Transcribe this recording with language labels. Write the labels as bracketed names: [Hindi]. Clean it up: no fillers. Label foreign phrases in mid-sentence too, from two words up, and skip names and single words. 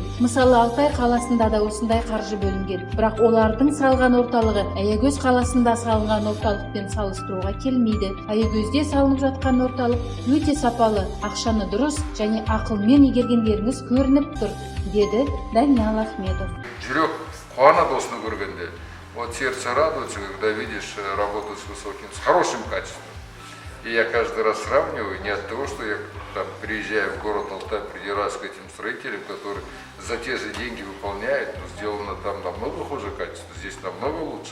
[Kazakh] Мысалы, Алтай қаласында да осындай қаржы бөлінген. Бірақ олардың салған орталығы Аягөз қаласында салынған орталықпен салыстыруға келмейді. Аягөзде салынып жатқан орталық өте сапалы, ақшаны дұрыс және ақылмен игергендеріңіз көрініп тұр, деді Даниал Ахметов. Жүрек қуанады осыны көргенде. [Russian] Вот сердце радуется, когда видишь работу с хорошим качеством. И я каждый раз сравниваю не от того, что я там приезжаю в город Алтай, придираюсь к этим строителям, которые за те же деньги выполняют, но сделано там намного хуже качество, здесь намного лучше.